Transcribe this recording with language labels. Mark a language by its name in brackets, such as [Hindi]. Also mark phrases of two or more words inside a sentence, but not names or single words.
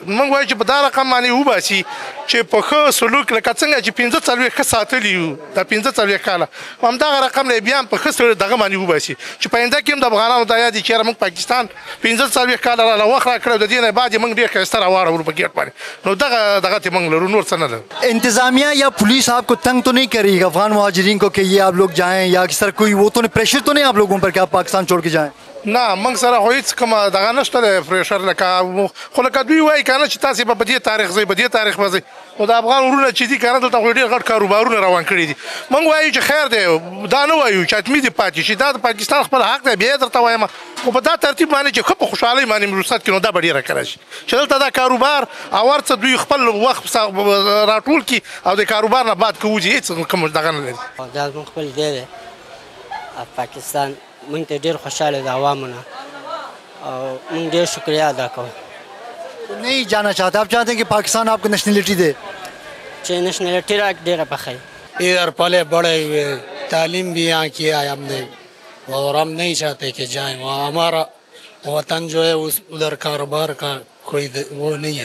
[Pashto] موږ وایو چې په دا رقم باندې وباسي چې په ښه سلوک لکه څنګه چې 45 ښه ساتلي یو دا 45 کاله، همدغه رقم نه بیا هم په ښه دغه باندې وباسي چې په آینده کې هم د افغانانو دا یاد وي چې یاره موږ پاکستان 45 کاله راله وخت راکړی او د دې نه بعد یې موږ ډېر ښایسته راواړولو په ګیټ باندې. نو دغه ته موږ لرو، نور څه نه لرو. [Urdu] انتظامیہ یا پولیس آپ کو تنگ تو نہیں کرے گی افغان مہاجرین کو کہ یہ آپ لوگ جائیں یا کس طرح کوئی وہ تو نہیں پریشر تو نہیں آپ لوگوں پر کہ آپ پاکستان چھوڑ کے جائیں? [Pashto] نه موږ سره خو هېڅ کومه دغه نشته دی پرېشر. لکه خو لکه دوی وایي که نه چې تاسې به په دې تاریخ ځئ، په دې تاریخ به ځئ، خو د افغان وروڼه چې دي که نه دلته خو ډېر غټ کاروبارونه روان کړي دي. موږ وایو چې خیر دی، دا نه وایو چې حتمي دې پاتې شي، دا د پاکستان خپل حق دی. بیا یې درته وایم خو په دا ترتیب باندې چې ښه په خوشحالۍ باندې مروسات کړي نو دا به ډېره ښه راشي چې دلته دا کاروبار او هر څه دوی خپل وخت راټول کړي او د کاروبار نه بعد که وځي هېڅ کوم دغه نه لري. دا زموږ خپل ځای دی پاکستان. موږ ته ډېر خوشحاله د عوامو نه [Urdu] اور میں ڈھیر شکریہ ادا کروں. تو نہیں جانا چاہتے، آپ چاہتے ہیں کہ پاکستان آپ کو نیشنلٹی دے? चाहे नेशनलिटी रख डेरा पखाई. ادھر پلے بڑے ہوئے، تعلیم بھی یہاں کیا ہے ہم نے اور ہم نہیں چاہتے کہ جائیں. وہاں ہمارا وطن جو ہے اس ادھر کاروبار کا کوئی وہ نہیں ہے.